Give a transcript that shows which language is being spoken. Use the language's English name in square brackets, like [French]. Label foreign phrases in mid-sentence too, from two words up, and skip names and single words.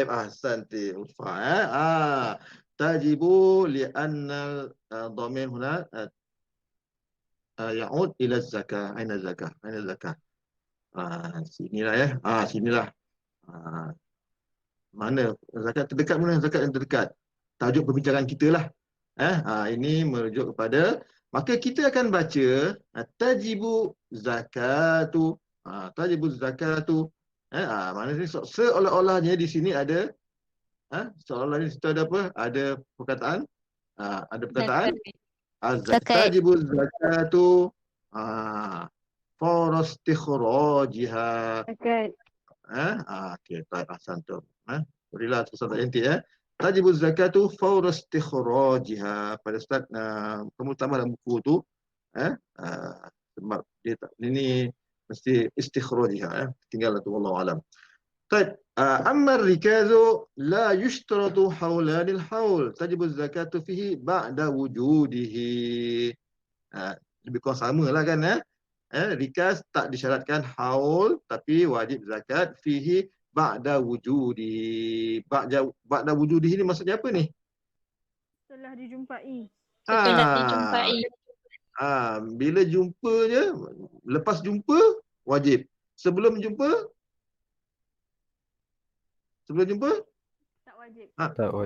[Arabic] Taib. أحسنتِ. أفا. تجب لأن ضمير هنا يعود إلى زكاة. أين زكاة؟ أين زكاة? [Malay] Sinilah ya. Sinilah. Mana zakat terdekat, mana zakat yang terdekat? Tajuk perbincangan kita lah. Ini merujuk kepada, maka kita akan baca [Arabic] تجب الزكاة. تجب الزكاة. [Malay] Mana ni seolah-olahnya di sini ada seolah-olahnya di situ ada apa? Ada perkataan Zakat. [Arabic] تجب الزكاة فور استخراجها. [Malay] Zakat. Okey, baik, ahsantum. Berilah Ustaz cantik ya. [Arabic] تجب الزكاة فور استخراجها. [Malay] Pada Ustaz kamu tambah dalam buku tu sebab dia ini mesti istikhrajiha tinggal tu [Arabic] والله أعلم. [Malay] Baik, [Arabic] أما الركاز لا يشترط حولان الحول. تجب الزكاة فيه بعد وجوده. [Malay] Lebih kurang samalah kan rikaz tak disyaratkan haul tapi wajib zakat [Arabic] فيه بعد وجوده. بعد وجوده [Malay] ni maksudnya apa ni? Setelah dijumpai. Setelah dijumpai. Bila jumpa je, lepas jumpa wajib. Sebelum jumpa Tak wajib. Tak wajib.